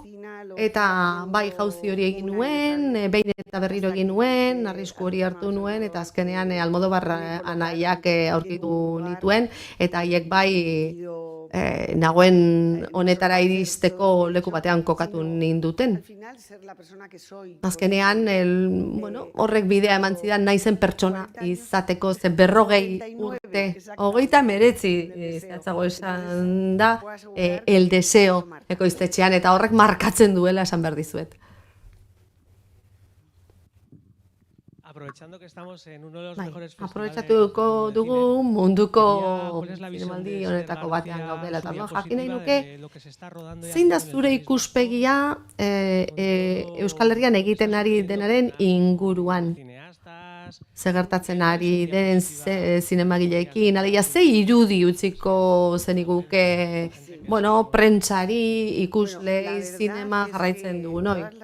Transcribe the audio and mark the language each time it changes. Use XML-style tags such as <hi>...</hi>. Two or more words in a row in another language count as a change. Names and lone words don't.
<eu>Eta bai jauzi hori egin nuen, behin eta berriro egin nuen, arrisku hori hartu nuen, eta azkenean Almodovar anaiak aurkitu nituen, eta haiek bai nagoen honetara iristeko leku batean kokatu ninduten. Azkenean, horrek bidea eman zidan naizen pertsona izateko, ze 40 urte, 39 zehatzago esan da, el deseo ekoiztetxean, eta horrek markatzen duela esan behar dizuet.</eu> <es>Aprovechando que estamos en uno de los mejores festivales.</es> <eu>Aprobetxatuko dugu munduko zinemaldi honetako batean gaudela, eta jakin nahi nuke zein da zure ikuspegia Euskal Herrian egiten ari denaren inguruan. Ze gertatzen ari den zinemagileekin, alegia ze irudi utziko zeniguke, prentsari, ikuslei, zinema jarraitzen dugu, noi?</eu>